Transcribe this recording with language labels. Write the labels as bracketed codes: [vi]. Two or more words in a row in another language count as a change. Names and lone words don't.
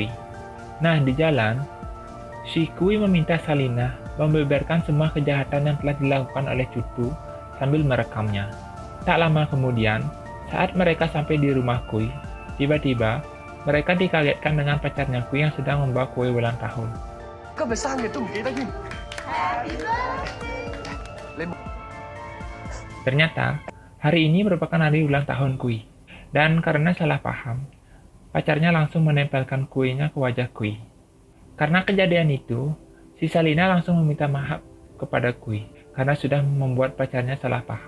[id] Nah, di jalan, si Kui meminta Salina membeberkan semua kejahatan yang telah dilakukan oleh Cutu sambil merekamnya. Tak lama kemudian, saat mereka sampai di rumah Kui, Tiba-tiba, mereka dikagetkan dengan pacarnya Kui yang sedang membawa kue ulang tahun. [yue] 今日生日都唔記得添。你 [id] Ternyata, hari ini merupakan hari ulang tahun Kui. Dan karena salah paham, pacarnya langsung menempelkan kuenya ke wajah Kui. Karena kejadian itu, si Salina langsung meminta maaf kepada Kui karena sudah membuat pacarnya salah paham.